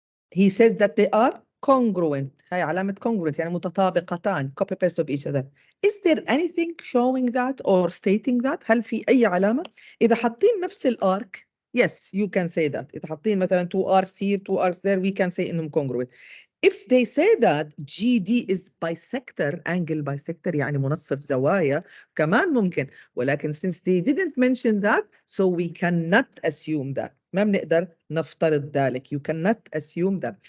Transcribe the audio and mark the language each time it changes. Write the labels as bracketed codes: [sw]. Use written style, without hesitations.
[en] He says that they are congruent. [ar] هاي علامة congruent يعني متطابقتان, [en] copy paste of each other. Is there anything showing that or stating that? [ar] هل في أي علامة؟ إذا حاطين نفس الارك, [en] yes, you can say that. [ar] إذا حاطين مثلا [en] 2 arcs here, 2 arcs there, we can say [ar] إنهم [en] congruent. If they say that GD is bisector, angle bisector [ar] يعني منصف زوايا, [en] كمان ممكن. [ar] ولكن [en] since they didn't mention that, so we cannot assume that. [ar] ما بنقدر نفترض ذلك. [en] You cannot assume that.